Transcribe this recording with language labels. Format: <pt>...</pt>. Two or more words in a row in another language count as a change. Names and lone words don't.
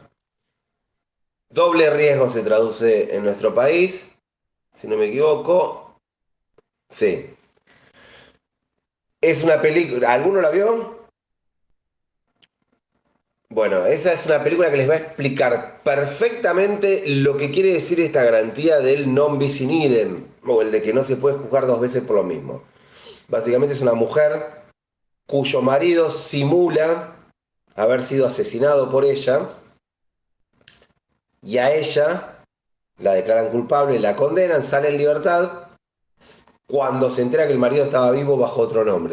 <es>Doble riesgo se traduce en nuestro país, si no me equivoco. Sí. Es una película, ¿alguno la vio? Bueno, esa es una película que les va a explicar perfectamente lo que quiere decir esta garantía del</es> <la>non bis in idem,</la> <es>o el de que no se puede juzgar dos veces por lo mismo. Básicamente es una mujer cuyo marido simula haber sido asesinado por ella y a ella la declaran culpable, la condenan, sale en libertad cuando se entera que el marido estaba vivo bajo otro nombre.</es>